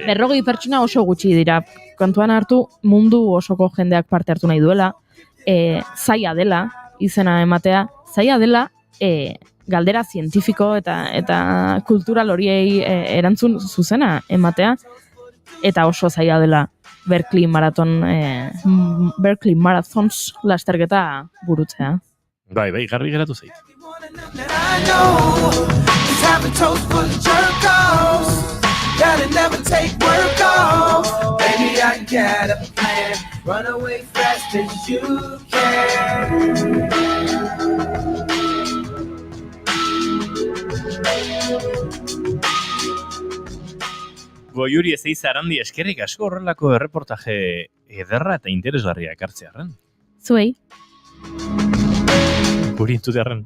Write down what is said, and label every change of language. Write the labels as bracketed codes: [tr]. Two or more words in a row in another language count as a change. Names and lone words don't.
[eu] 40 pertsona oso gutxi dira. Kontuan hartu, mundu osoko jendeak parte hartu nahi duela, zaila dela, izena ematea, zaila dela, galdera zientifiko eta kultural horiei erantzun zuzena ematea, eta oso zaila dela Berkeley Marathons lasterketa burutzea. Bai, garbi geratu zait. [en] That I know is having toast full of jerk-offs. That'll never take work off. Baby, I got a plan. Run away fast as you can. [eu] Goiuri ez eiza arandi eskerrik asko horrelako erreportaje ederra eta interesgarria ekartzearen. Zuei? Guri entzutearen.